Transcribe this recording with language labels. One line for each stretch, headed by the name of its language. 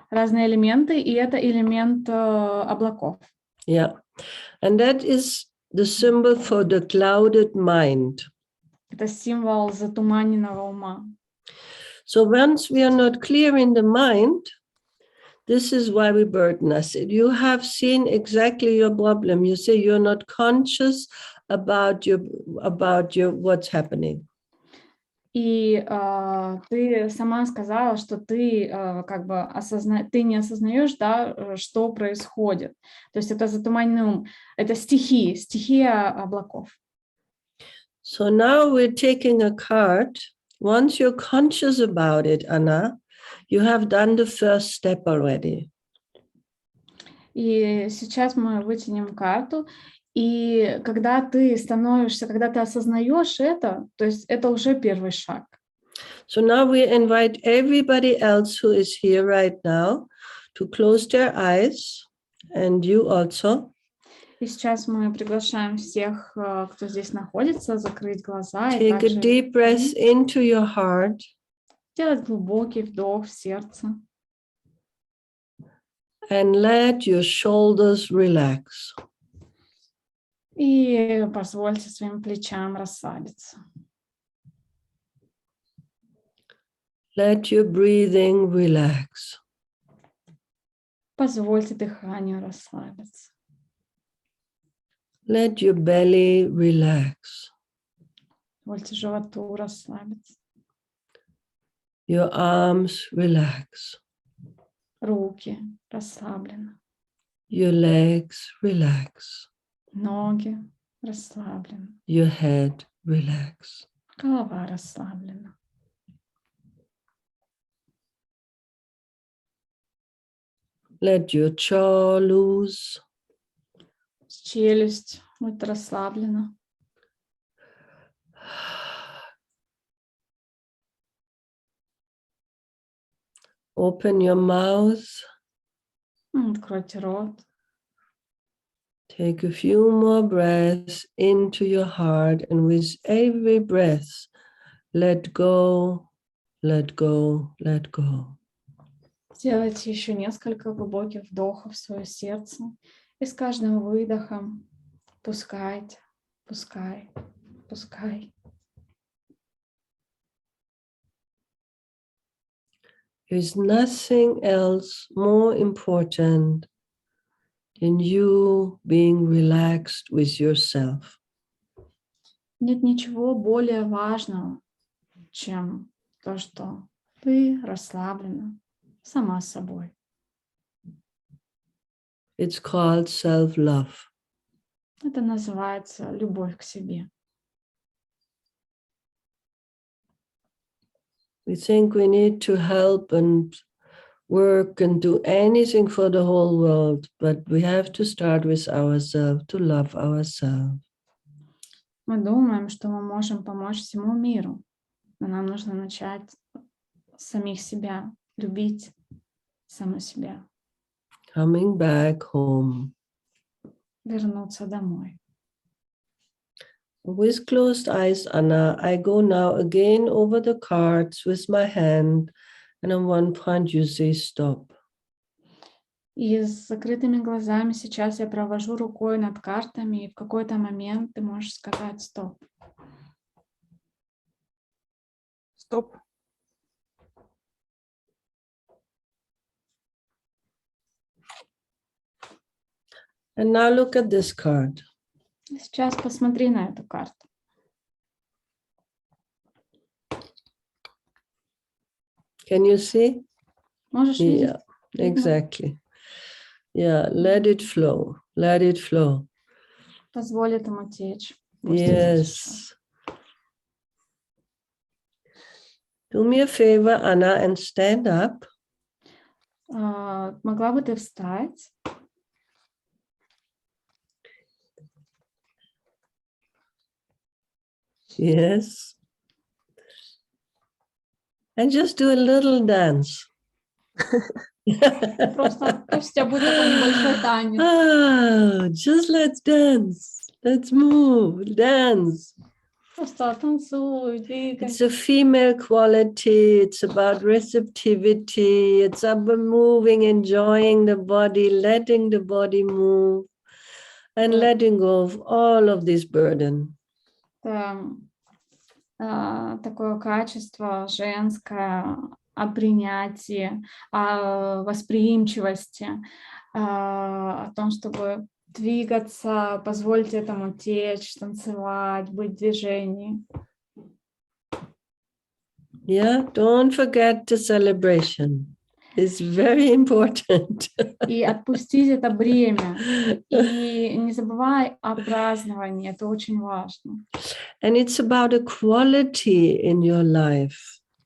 Russian: Разные элементы, и это элемент облаков.
English: Yeah, and that is the symbol for the clouded mind.
Russian: Это символ затуманенного ума.
English: So once we are not clear in the mind, this is why we burden us. You have seen exactly your problem. You say you're not conscious about your what's happening.
Russian: И ты сама сказала, что ты ты не осознаешь, да, что происходит. То есть это затуманенный ум, это стихия облаков.
English: So now we're taking a card. Once you're conscious about it, Anna, you have done the first step already.
Russian: И сейчас мы вытянем карту, и когда ты осознаешь это, то есть это уже первый шаг.
English: So now we invite everybody else who is here right now to close their eyes, and you also.
Russian: И сейчас мы приглашаем всех, кто здесь находится, закрыть глаза.
English: Take a deep breath into your heart.
Russian: Делать глубокий вдох в сердце.
English: And let your shoulders relax.
Russian: И позвольте своим плечам расслабиться.
English: Let your breathing relax.
Russian: Позвольте дыханию расслабиться.
English: Let your belly relax.
Russian: Позвольте животу расслабиться.
English: Your arms relax.
Russian: Руки расслаблены.
English: Your legs relax.
Russian: Ноги расслаблены.
English: Your head relax.
Russian: Голова расслаблена.
English: Let your jaw loose.
Russian: Челюсть будет расслаблена.
English: Open your mouth.
Russian: Откройте рот.
English: Take a few more breaths into your heart, and with every breath, let go, let go, let go.
Russian: Сделайте еще несколько глубоких вдохов в свое сердце. И с каждым выдохом пускайте, пускай.
English: There is nothing else more important than you being relaxed with yourself.
Russian: Нет ничего более важного, чем то, что ты расслаблена сама собой.
English: It's called self-love.
Russian: Это называется любовь к себе.
English: We think we need to help and work and do anything for the whole world, but we have to start with ourselves, to love ourselves.
Russian: Мы думаем, что мы можем помочь всему миру, но нам нужно начать с самих себя, любить саму себя,
English: Coming back home.
Russian: вернуться домой.
English: With closed eyes, Anna, I go now again over the cards with my hand, and on one point you say stop.
Russian: И с закрытыми глазами сейчас я провожу рукой над картами, и в какой-то момент ты можешь сказать стоп. Стоп.
English: And now look at this card.
Russian: Сейчас посмотри на эту карту.
English: Can you see?
Russian: Можешь видеть?
English: Yeah, exactly. Yeah, let it flow. Let it flow.
Russian: Позволь этому течь. Пусть это течет.
English: Yes. Do me a favor, Anna, and stand up.
Russian: Могла бы ты встать?
English: Yes. And just do a little dance.
Russian: Просто пусть у тебя будет такой небольшой танец.
English: Just let's dance. Let's move, dance.
Russian: Просто танцуй, двигайся.
English: It's a female quality. It's about receptivity. It's about moving, enjoying the body, letting the body move, and letting go of all of this burden.
Russian: Такое качество женское о принятии, о восприимчивости, о том, чтобы двигаться, позволить этому течь, танцевать, быть в движении.
English: Yeah, don't forget the celebration. It's very important.
Russian: И отпустить это бремя. И не забывай о праздновании, это очень важно.
English: And it's about a quality in your life.